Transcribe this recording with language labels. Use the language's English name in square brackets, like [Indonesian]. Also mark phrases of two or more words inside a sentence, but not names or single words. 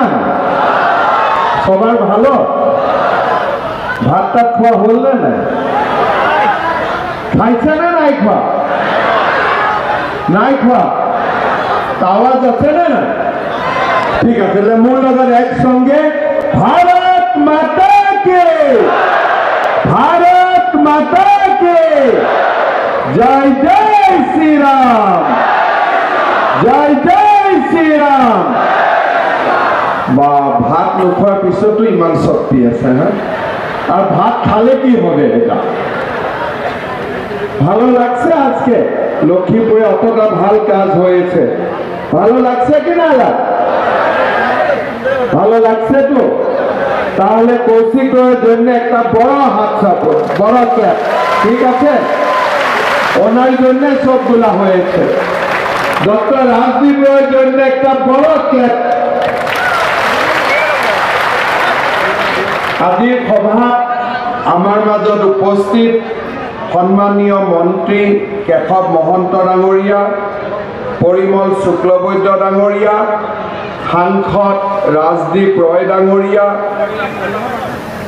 [Bangla] সবার ভালো? ভাতটা খোয়া হল না? খাইছে না নাই খোয়া? নাই খোয়া? আওয়াজ আছে না? ঠিক আছে, মূল নজর একসঙ্গে [Hindi] भारत माता के, भारत माता के जय जय श्री राम, जय जय श्री राम। [Assamese] বা ভাত নোখোৱাৰ পিছতো ইমান শক্তি আছে হ্যাঁ, [Bangla] আর ভাত খালে কি হবে? এটা ভালো লাগছে আজকে লক্ষ্মীপুরে অতটা ভাল কাজ হয়েছে, ভালো লাগছে কি না? ভালো লাগছে তো? তাহলে কৌশিকের জন্য একটা বড় হাত সাপোর্ট, বড় ক্ল্যাপ, ঠিক আছে? ওনার জন্য সবগুলা হয়েছে। ডক্টর রাজদীপের জন্য একটা বড় ক্ল্যাপ। [Assamese] আজিৰ সভা আমাৰ মাজত উপস্থিত সন্মানীয় মন্ত্ৰী কেশৱ মহন্ত ডাঙৰীয়া, পৰিমল শুক্লবৈদ্য ডাঙৰীয়া, সাংসদ ৰাজদীপ ৰয় ডাঙৰীয়া,